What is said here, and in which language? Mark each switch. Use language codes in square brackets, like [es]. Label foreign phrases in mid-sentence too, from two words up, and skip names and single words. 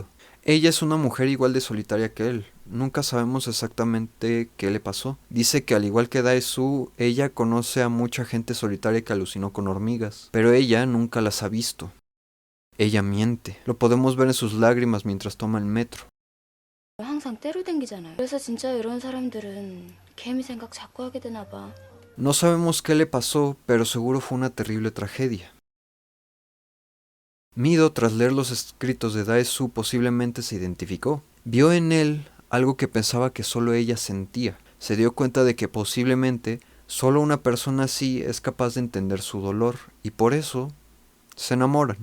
[es] Ella es una mujer igual de solitaria que él. Nunca sabemos exactamente qué le pasó. Dice que al igual que Daesu, ella conoce a mucha gente solitaria que alucinó con hormigas, pero ella nunca las ha visto. Ella miente. Lo podemos ver en sus lágrimas mientras toma el metro. [ko] 항상 때로 댕기잖아요. 그래서 진짜 이런 사람들은 개미 생각 자꾸 하게 되나 봐. [es] No sabemos qué le pasó, pero seguro fue una terrible tragedia. Mido, tras leer los escritos de Daesu, posiblemente se identificó. Vio en él algo que pensaba que solo ella sentía. Se dio cuenta de que posiblemente solo una persona así es capaz de entender su dolor, y por eso se enamoran.